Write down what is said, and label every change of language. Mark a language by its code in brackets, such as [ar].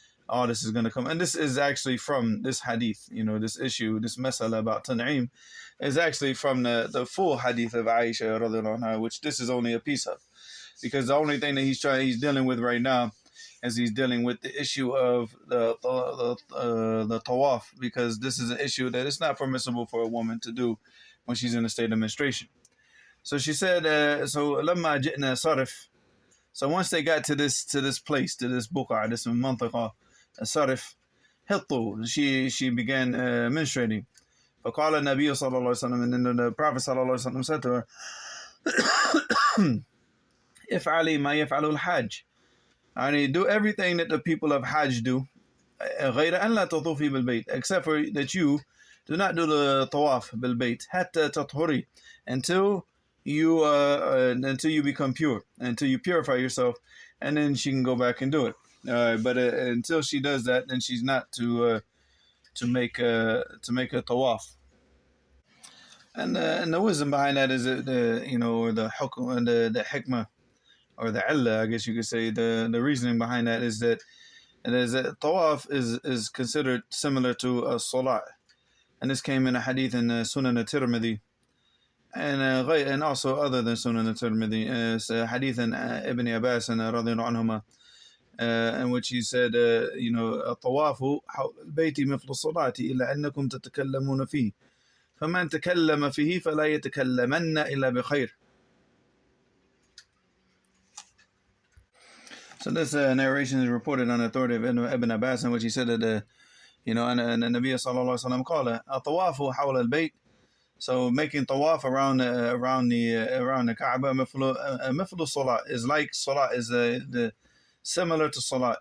[en] All this is going to come, and this is actually from this hadith. This issue, this masala about Tan'im, is actually from the full hadith of Aisha radiallahu anha, which this is only a piece of, because the only thing that he's dealing with right now is he's dealing with the issue of the tawwaaf, because this is an issue that it's not permissible for a woman to do when she's in a state of menstruation. So she said, so [ar] لما جئنا صرف. [en] So once they got to this place, to this buqa, this mantaqa, [ar] صرف, حطوا, [en] she began menstruating. [ar] فقال النبي صلى الله عليه وسلم, [en] and then the Prophet [ar] صلى الله عليه وسلم [en] said to her, [ar] افعلي ما يفعل الحاج. [en] I need do everything that the people of Hajj do, [ar] غير أن لا تطوفي بالبيت, [en] except for that you do not do the tawaf [ar] بالبيت حتى تطهري, [en] until you become pure, until you purify yourself, and then she can go back and do it. But until she does that, then she's not to make a tawaf. And the wisdom behind that is the hukm and the hikmah, or the illah, I guess you could say. The reasoning behind that is that tawaf is considered similar to a salat, and this came in a hadith in Sunan al-Tirmidhi, and also other than Sunan al-Tirmidhi. It's a hadith in Ibn Abbas and radiallahu anhuma, in which he said, [ar] الطواف حول البيت مثل الصلاة إلا أنكم تتكلمون فيه فمن تكلم فيه فلا يتكلمن إلا بخير. [en] So this narration is reported on the authority of Ibn Abbas, in which he said that and the Nabi sallallahu alaihi wasallam called it [ar] الطواف حول البيت. [en] So making tawaf around the Kaaba, [ar] مثل الصلاة, [en] is like salat, is similar to salat.